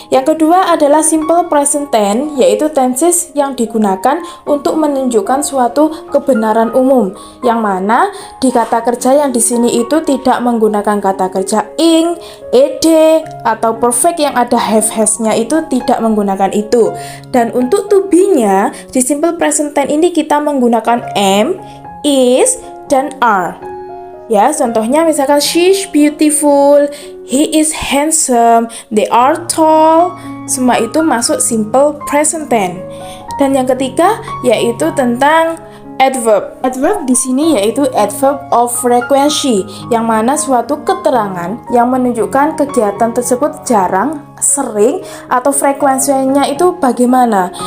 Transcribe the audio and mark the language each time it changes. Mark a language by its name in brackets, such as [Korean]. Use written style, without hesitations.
[Indonesian] Yang kedua adalah simple present tense, yaitu tenses yang digunakan untuk menunjukkan suatu kebenaran umum, yang mana di kata kerja yang di sini itu tidak menggunakan kata kerja ing, ed, atau perfect yang ada have-has-nya itu tidak menggunakan itu. Dan untuk to be-nya di simple present tense ini kita menggunakan am, is, dan are. Ya, contohnya misalkan [English] she's beautiful, he is handsome, they are tall. [Indonesian] Semua itu masuk simple present tense. Dan yang ketiga yaitu tentang adverb. Adverb di sini yaitu adverb of frequency, yang mana suatu keterangan yang menunjukkan kegiatan tersebut jarang, sering, atau frekuensinya itu bagaimana.